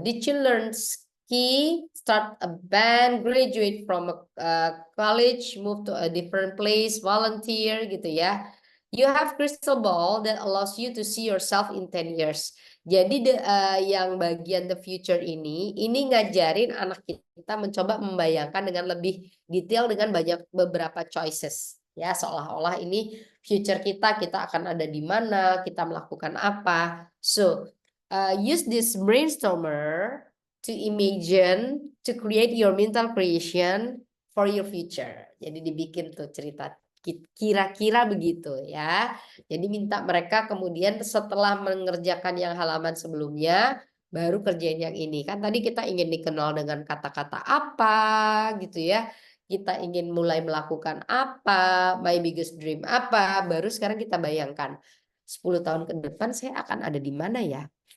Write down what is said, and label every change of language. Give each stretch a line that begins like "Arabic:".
English: Did you learn ski, start a band, graduate from a college, move to a different place, volunteer gitu ya. You have crystal ball that allows you to see yourself in 10 years.
Indonesian: Jadi yang bagian the future ini ngajarin anak kita mencoba membayangkan dengan lebih detail dengan banyak beberapa choices. Ya, seolah-olah ini future kita akan ada di mana, kita melakukan apa.
English: So, use this brainstormer to imagine, to create your mental creation for your future.
Indonesian: Jadi dibikin tuh cerita kira-kira begitu ya. Jadi minta mereka kemudian setelah mengerjakan yang halaman sebelumnya, baru kerjain yang ini. Kan tadi kita ingin dikenal dengan kata-kata apa gitu ya. Kita ingin mulai melakukan apa,
English: my biggest dream
Indonesian: apa, baru sekarang kita bayangkan 10 tahun ke depan saya akan ada di mana ya?